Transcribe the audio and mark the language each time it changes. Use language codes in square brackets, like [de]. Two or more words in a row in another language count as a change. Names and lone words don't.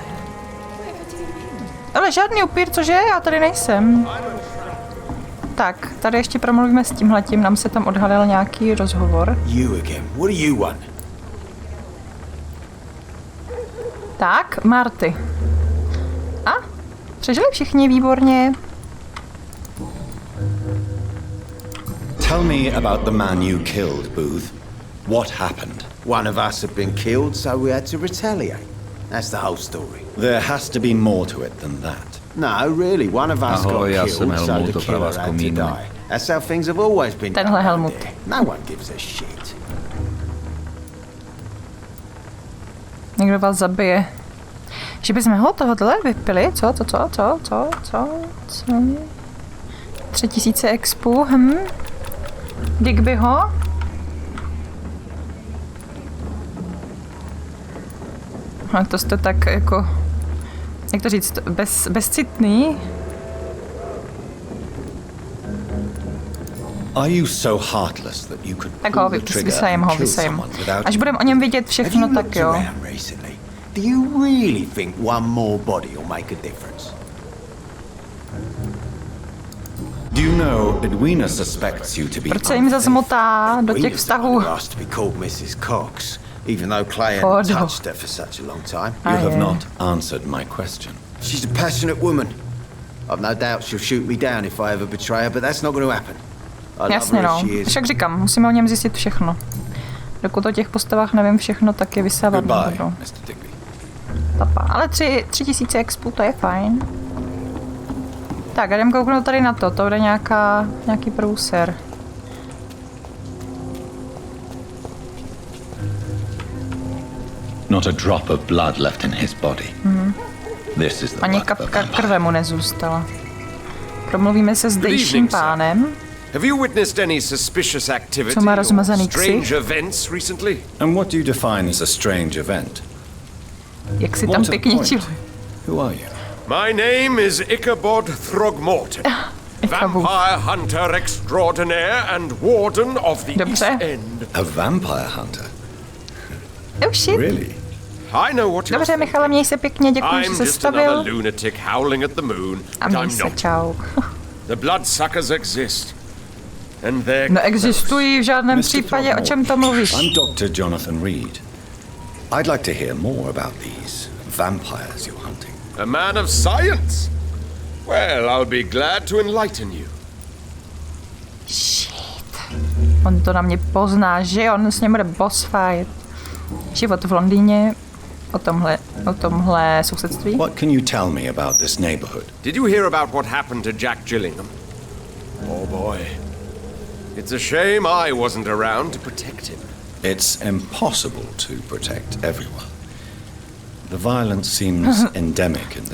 [cs] Ale žádný upír, cože? Já tady nejsem. Tak, tady ještě promluvíme s tímhletím, nám se tam odhalil nějaký rozhovor. Tak, Marty. A? Přežili všichni, výborně. [en] Tell me about the man you killed, Booth. What happened? One of us had been killed, so we had to retaliate. That's the whole story. There has to be more to it than that. No, really, one of us got killed, so the killer had to die. That's how things have always been done around here. No one gives a shit. [cs] Někdo vás zabije. Že bychom ho tohohle vypili? Co? 3000 expů, Dick by ho? A to jste tak jako, jak to říct, bezcitný. [en] Are you so heartless that you could [cs] tak ho vysajem. Až budeme o něm vidět všechno, tak jo. [en] Do you really think one more body will make a difference? Do you know Edwina suspects you to be? [cs] Proč se jim zazmotá do těch vztahů? [en] Even though Clay hadn't touched her for such a long time. You have not answered my question. She's a passionate woman. I've no doubt she'll shoot me down if I ever betray her, but that's not going to happen. [cs] Jasně no, však říkám, musíme o něm zjistit všechno. Dokud o těch postavách nevím všechno, tak je vysávat nebudu. Papa, ale 3000 expů, to je fajn. Tak, a jdem kouknout tady na to bude nějaký průser. [en] Not a drop of blood left in his body. This is the [cs] ani kapka krve mu nezůstala. Promluvíme se s zdejším pánem. [en] Have you witnessed any suspicious activity [cs] Co má rozmazaný ksich? [en] strange events recently? And what do you define as a strange event? [cs] Jak si tam pěkně čili. [en] Who are you? My name is Ichabod Throgmorton. Vampire hunter extraordinaire and warden of the East End. A vampire hunter? Oh shit. Really? I know what you're [cs] Dobře, Michale, měj se pěkně, děkuji, že se stavil. [en] lunatic howling at the moon. [cs] A měj se, čau. [en] The bloodsuckers exist. And [cs] neexistují v žádném případě, o čem to mluvíš? [en] I'm Dr. Jonathana Reida. I'd like to hear more about these vampires you're hunting. A man of science? Well, I'll be glad to enlighten you. Shit. [cs] On to na mě pozná, že on s ním bude [en] boss fight. [cs] Život v Londýně, o tomhle sousedství. [en] What can you tell me about this neighborhood? Did you hear about what happened to Jack Gillingham? Oh boy. It's a shame I wasn't around to protect him. It's impossible to protect everyone. The violence seems endemic in this